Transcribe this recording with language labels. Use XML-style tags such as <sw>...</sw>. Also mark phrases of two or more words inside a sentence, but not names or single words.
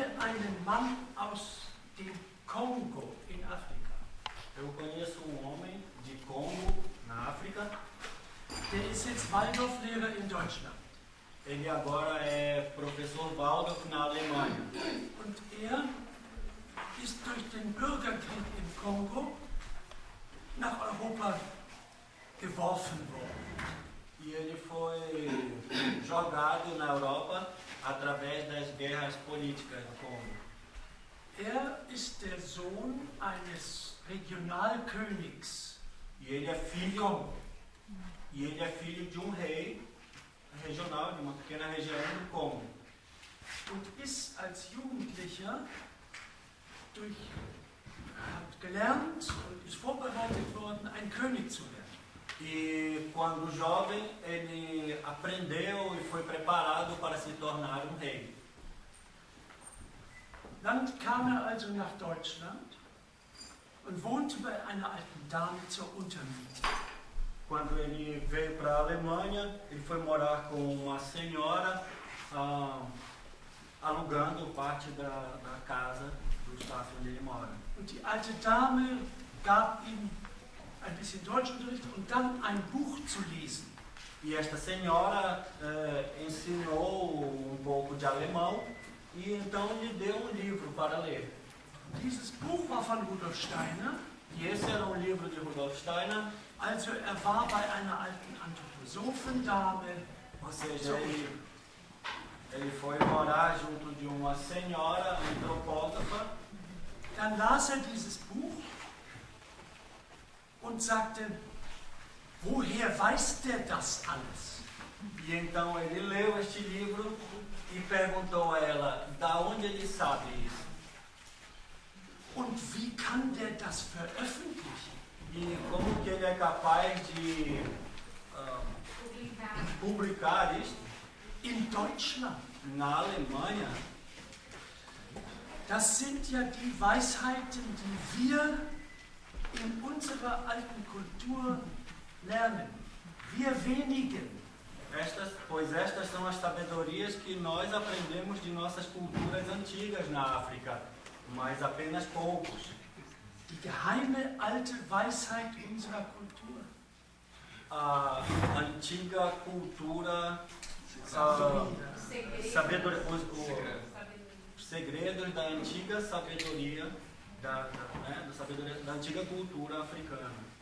<de>einen Mann aus dem Kongo in Afrika.</de> <pt>Eu conheço homem de Congo, na África.</pt> <de>Der ist jetzt Waldorflehrer in Deutschland.</de> <pt>Ele agora é professor Waldorf na Alemanha.</pt> <de>Und er ist durch den Bürgerkrieg im Kongo nach Europa geworfen worden.</de> <pt>E ele foi jogado na Europa através das guerras políticas do Congo.</pt> <de>Er ist der Sohn eines Regionalkönigs</de> <pt>E ele é</pt> <de>im</de> <pt>filho,</pt> <de>Kongo.</de> <pt>de um rei regional, de uma pequena região do Congo.</pt> <de>Und ist als Jugendlicher hat gelernt und ist vorbereitet worden, ein König zu werden.</de> <pt>E quando jovem, ele aprendeu e foi preparado para se tornar um rei.</pt> <de>Dann kam er also nach Deutschland und wohnte bei einer alten Dame zur Untermiete.</de> <pt>Quando ele veio para a Alemanha, ele foi morar com uma senhora, alugando parte da casa, do espaço onde ele mora.</pt> <de>Und die alte Dame gab ihm ein bisschen Deutschunterricht und dann ein Buch zu lesen.</de> <pt>E esta senhora ensinou um pouco de alemão e então lhe deu um livro para ler.</pt> <de>Dieses Buch war von Rudolf Steiner.</de> <pt>E esse era um livro de Rudolf Steiner,</pt> <de>Also er war bei einer alten Anthroposophendame.</de> <pt>ou seja, ele foi morar junto de uma senhora antropógrafa.</pt> <de>Dann las er dieses Buch und sagte, woher weiß der das alles?</de> <pt>E então ele leu este livro e perguntou a ela, da onde ele sabe isso?</pt> <de>Und wie kann der das veröffentlichen?</de> <pt>E como que ele é capaz de publicar isto</pt> <de>In Deutschland.</de> <pt>na Alemanha?</pt> <de>Das sind ja die Weisheiten, die wir in unserer alten Kultur lernen. Wir wenigen.</de> <pt>Pois estas são as sabedorias que nós aprendemos de nossas culturas antigas na África, mas apenas poucos.</pt> <de>Die geheime alte Weisheit unserer Kultur.</de> <pt>A antiga cultura, sabedoria, os segredos da antiga sabedoria, da antiga cultura africana.</pt>